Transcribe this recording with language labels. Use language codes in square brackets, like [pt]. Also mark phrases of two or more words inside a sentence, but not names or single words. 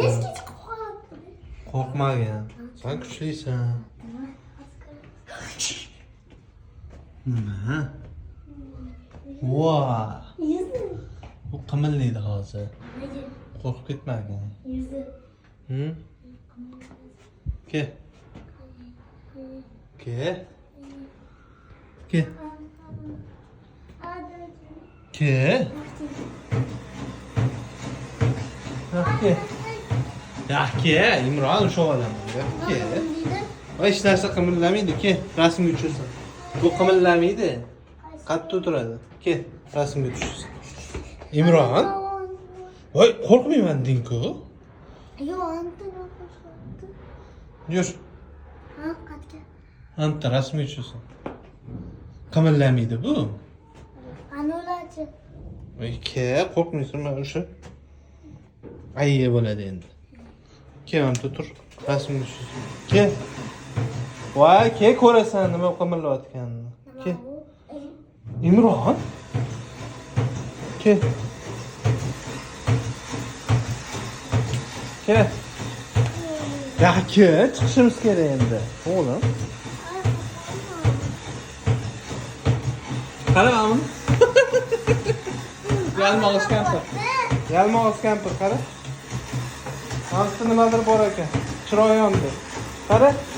[uz] Eski chiqib. Qo'rqmagin. Sen kuchlisan. Nima? Voy. Yuzi. Bu qimillaydi hozir. Nega? Qo'rqib ketmagin. Yuzi. Ke. Ke. Ke. Ke. Ke. Ya ke, Imron shu olamda. Ke. Hech narsa qimillamaydi. Ke, rasmga tushirsin. Bu qimillamaydi. Qattiq turadi. Ke, rasmga tushirsin. Imron. Voy, qo'rqmayman deng-ku. Yo, antana qo'shdi. Yur. Ha, qatga. Anta rasmga tushirsin. Qimillamaydi bu. Anulachi. Voy, ke, qo'rqmaysanmi o'sha? Ayya bo'ladi endi. Ke, anta tur. Rasmga tushirsin. Ke. Voy, ke ko'rasan nima qimillayotganini. Ke. Imron. Ke. Ke. Ya ke, chiqishimiz kerak endi. O'g'lim. Qara mana. Yalmog'iz kampir. Yalmog'iz kampir qara. Hozir nimadir bor ekan. Chiroyimdir. Qara.